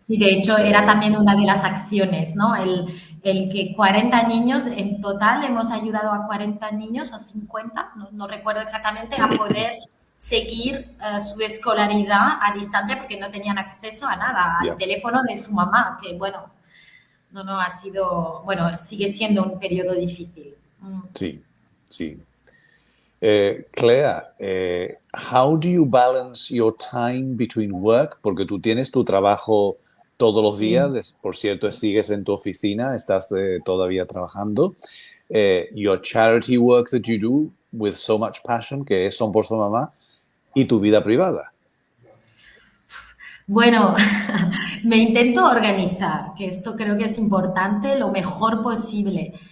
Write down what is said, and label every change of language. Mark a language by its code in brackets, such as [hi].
[es] Y de hecho era también una de las acciones, ¿no? El que 40 niños, en total hemos ayudado a 40 niños o 50, no recuerdo exactamente, a poder seguir su escolaridad a distancia porque no tenían acceso a nada, al teléfono de su mamá, que bueno, no ha sido, bueno, sigue siendo un periodo difícil. Sí, sí. [en] Claire, how do you balance your time between work? [es] Porque tú tienes tu trabajo todos los Sí. días, por cierto, sigues en tu oficina, estás todavía trabajando. [en] Your charity work that you do with so much passion, [es] que es Son por Su Mamá, y tu vida privada. Bueno, me intento organizar, que esto creo que es importante, lo mejor posible.